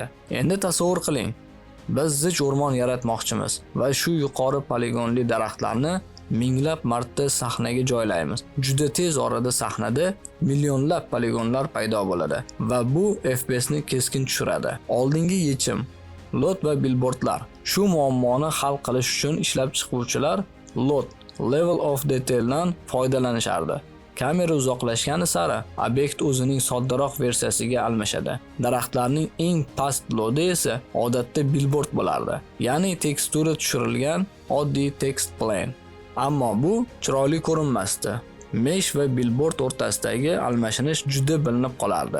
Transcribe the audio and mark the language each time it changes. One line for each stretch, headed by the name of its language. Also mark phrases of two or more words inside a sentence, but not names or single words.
Uzbek: Endi tasavvur qiling, biz zich o'rmon yaratmoqchimiz va shu yuqori poligonli daraxtlarni minglab marta sahnaga joylaymiz. Juda tez orada sahnada millionlab poligonlar paydo bo'ladi va bu FPS ni keskin tushiradi. Oldingi yechim lot va billboardlar. Shu muammoni hal qilish uchun ishlab chiquvchilar
English: lot level of detaildan
Uzbek: foydalanishardi. Kamera uzoqlashgani sari obyekt o'zining soddaroq versiyasiga almashadi. Daraxtlarning eng past lodi esa odatda billboard bo'lardi. Ya'ni tekstura tushirilgan oddiy
English: text plane.
Uzbek: Ammo bu chiroyli ko'rinmasdi. Mesh va billboard o'rtasidagi almashinish juda bilinib qolardi.